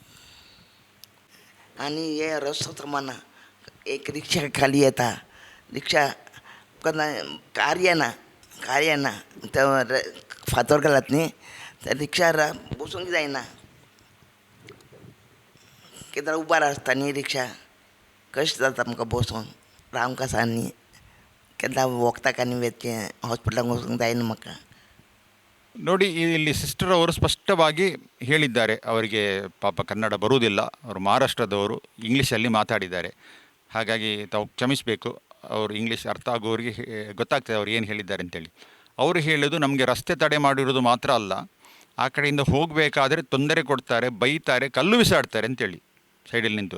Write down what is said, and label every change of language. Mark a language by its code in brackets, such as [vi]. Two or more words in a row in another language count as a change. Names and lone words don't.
[kok] आनी हे रस्तो समाना, एक रिक्षा खाली येता, रिक्षा कार येना तो फातर घालात न्ही, त्या रिक्षार बसूंक जायना, केदार उबार आसता न्ही रिक्षा, कश्ट जाता आमकां बसून रावंक आसा न्ही, केदार वखदाक आनी हॉस्पिटलाक वचूंक जायना म्हाका. [kn] ನೋಡಿ, ಇಲ್ಲಿ ಸಿಸ್ಟರ್ ಅವರು ಸ್ಪಷ್ಟವಾಗಿ ಹೇಳಿದ್ದಾರೆ. ಅವರಿಗೆ ಪಾಪ ಕನ್ನಡ ಬರುವುದಿಲ್ಲ, ಅವರು ಮಹಾರಾಷ್ಟ್ರದವರು, ಇಂಗ್ಲೀಷಲ್ಲಿ ಮಾತಾಡಿದ್ದಾರೆ. ಹಾಗಾಗಿ ತಾವು ಕ್ಷಮಿಸಬೇಕು. ಅವರು ಇಂಗ್ಲೀಷ್ ಅರ್ಥ ಆಗೋರಿಗೆ ಗೊತ್ತಾಗ್ತದೆ ಅವ್ರು ಏನು ಹೇಳಿದ್ದಾರೆ ಅಂತೇಳಿ. ಅವರು ಹೇಳೋದು ನಮಗೆ ರಸ್ತೆ ತಡೆ ಮಾಡಿರೋದು ಮಾತ್ರ ಅಲ್ಲ, ಆ ಕಡೆಯಿಂದ ಹೋಗಬೇಕಾದ್ರೆ ತೊಂದರೆ ಕೊಡ್ತಾರೆ, ಬೈತಾರೆ, ಕಲ್ಲು ಬಿಸಾಡ್ತಾರೆ ಅಂತೇಳಿ ಸೈಡಲ್ಲಿ ನಿಂತು.